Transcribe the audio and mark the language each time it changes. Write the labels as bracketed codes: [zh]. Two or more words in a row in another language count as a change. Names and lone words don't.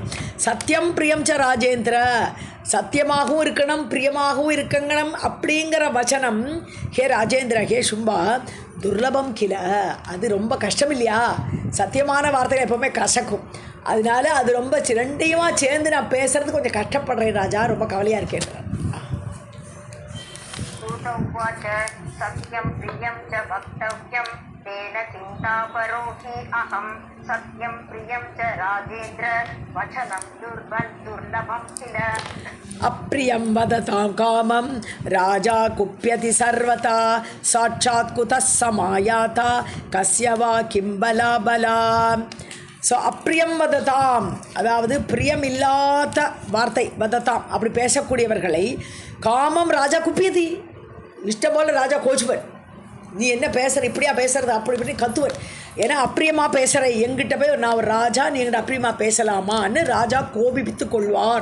[sa] सत्यं प्रियं च राजेन्द्र, [ta] சத்தியமாகவும் இருக்கணும் பிரியமாகவும் இருக்கணும் அப்படிங்கிற வச்சனம் [sa] हे राजेन्द्र, [ta] ஹே சும்பா, [sa] दुर्लभं किल, [ta] அது ரொம்ப கஷ்டம் இல்லையா. சத்தியமான வார்த்தைகள் எப்போவுமே கசக்கும். அதனால அது ரொம்ப ரெண்டையுமா சேர்ந்து நான் பேசுகிறது கொஞ்சம் கஷ்டப்படுறேன் ராஜா, ரொம்ப கவலையாக இருக்கேன். [sa] उवाच सत्यं प्रियं च वक्तव्यं तेन चिन्तापरो हि अहं सत्यं प्रियं च राजेन्द्र वचनं दुर्लभं किल. अप्रियं वदतां कामं राजा कुप्यति सर्वथा साक्षात् कुतः समायाता कस्य वा किं बला. [ta] ஸோ [sa] अप्रियं वदताम्, [ta] அதாவது பிரியம் இல்லாத வார்த்தை வததாம், அப்படி பேசக்கூடியவர்களை [sa] कामं राजा कुप्यति, [ta] இஷ்டம் போல் ராஜா கோச்சுவன், நீ என்ன பேசுகிற, இப்படியா பேசுறது, அப்படி இப்படி கத்துவன். ஏன்னா அப்பிரியமாக பேசுகிற எங்கிட்ட போய் நான் ஒரு ராஜா நீ எங்கிட்ட அப்பிரியமாக பேசலாமான்னு ராஜா கோபிப்பித்து கொள்வார்.